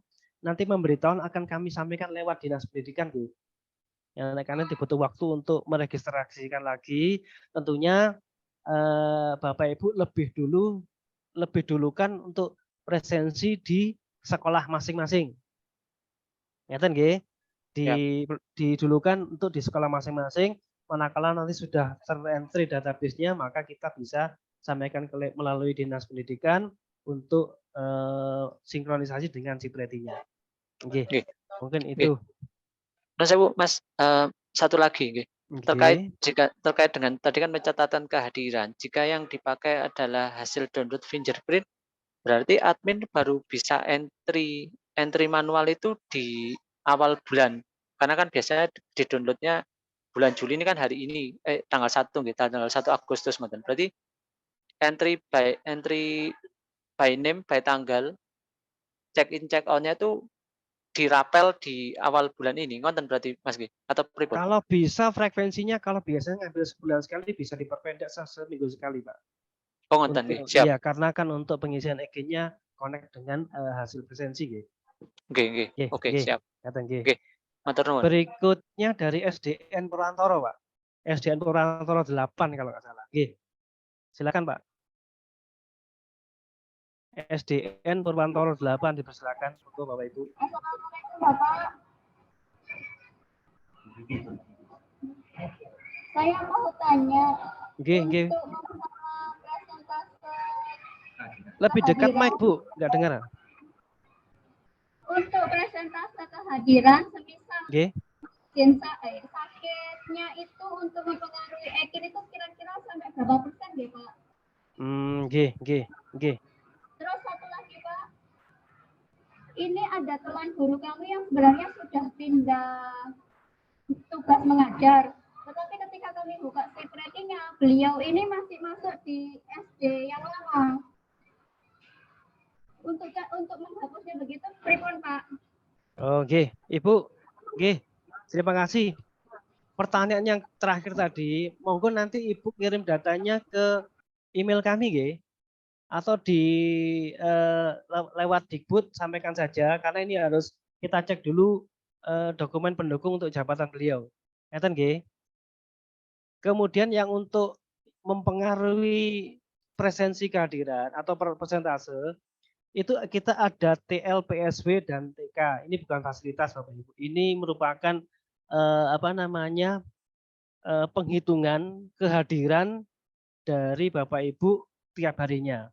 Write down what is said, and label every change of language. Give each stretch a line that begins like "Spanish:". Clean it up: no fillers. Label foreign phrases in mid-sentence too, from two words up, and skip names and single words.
Indonesian: Nanti memberitahuan akan kami sampaikan lewat Dinas Pendidikan, G. Karena butuh waktu untuk meregistrasikan lagi. Tentunya Bapak Ibu lebih dulu kan untuk presensi di sekolah masing-masing.
Javanese: Ngeten nggih?
Indonesian: Didulukan untuk di sekolah masing-masing. Manakala nanti sudah terentry database-nya, maka kita bisa sampaikan melalui Dinas Pendidikan untuk sinkronisasi dengan Cipreti-nya. Oke. Mungkin itu. Mas, satu lagi, terkait dengan tadi kan pencatatan kehadiran. Jika yang dipakai adalah hasil download fingerprint, berarti admin baru bisa entry manual itu di awal bulan. Karena kan biasanya di downloadnya bulan Juli ini kan hari ini tanggal 1 gitu, tanggal 1 Agustus ngoten. Berarti entry
English: by name by
Indonesian: tanggal
English: check in check out-
Indonesian: nya itu dirapel di awal bulan ini. Ngoten berarti Mas Gi atau pripun? Kalau bisa frekuensinya kalau biasanya ngambil sebulan sekali bisa diperpendek seminggu sekali, Pak.
Javanese: Oh, ngoten nggih.
Indonesian: Siap. Iya, karena kan untuk pengisian EG-nya connect dengan hasil presensi nggih.
Javanese: Nggih. Oke, siap. Nggih. Matur nuwun.
Indonesian: Berikutnya dari SDN Purwantoro, Pak. SDN Purwantoro 8 kalau nggak salah. Nggih. Silakan, Pak. SDN Purwantoro 8 dipersilakan. Monggo Bapak Ibu. Assalamualaikum Bapak. Saya mau tanya.
Javanese: Nggih.
Indonesian: Untuk presentase Lebih dekat mic, Bu. Nggak dengar. Untuk presentase kehadiran semisal
Javanese: Nggih.
Indonesian: sakitnya itu untuk mempengaruhi EKIN itu kira-kira sampai berapa persen nggih, Pak?
Javanese: Nggih.
Indonesian: Terus satu lagi, Pak. Ini ada teman guru kami yang sebenarnya sudah pindah tugas mengajar. Tetapi ketika kami buka shift ratingnya, beliau ini masih masuk di SD yang lama. Untuk menghapusnya begitu,
Javanese: pripun Pak? Oh, nggih. Ibu, nggih.
Indonesian: Terima kasih. Pertanyaan yang terakhir tadi, monggo nanti Ibu kirim datanya ke email kami, nggih. Atau di lewat Dikbud sampaikan saja, karena ini harus kita cek dulu dokumen pendukung untuk jabatan beliau.
Javanese: Ngeten nggih.
Indonesian: Kemudian yang untuk mempengaruhi presensi kehadiran atau persentase itu kita ada TL, PSW dan TK. Ini bukan fasilitas Bapak Ibu. Ini merupakan penghitungan kehadiran dari Bapak Ibu tiap harinya.